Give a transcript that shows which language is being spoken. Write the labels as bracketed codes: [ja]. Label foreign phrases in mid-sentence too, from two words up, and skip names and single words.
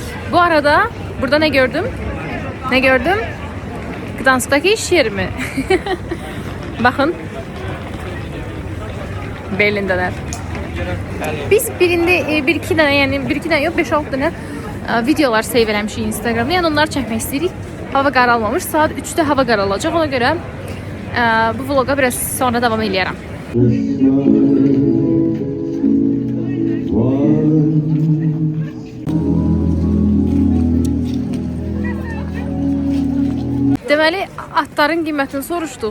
[tr] Bu arada burada ne gördüm? Ne gördüm? Gdansk'taki iş yerimi. Bakın. Berlin'deler. Biz birinde bir iki tane yani bir iki tane yok 5-6 tane videolar save eləmişik Instagramda. [az] Yani onları çəkmək istəyirik. Hava qaralmamış. Saat 3'te hava qaralacaq. Ona görə bu vloga [tr] biraz sonra devam [az] edərəm. Deməli, atların qiymətini soruşduq.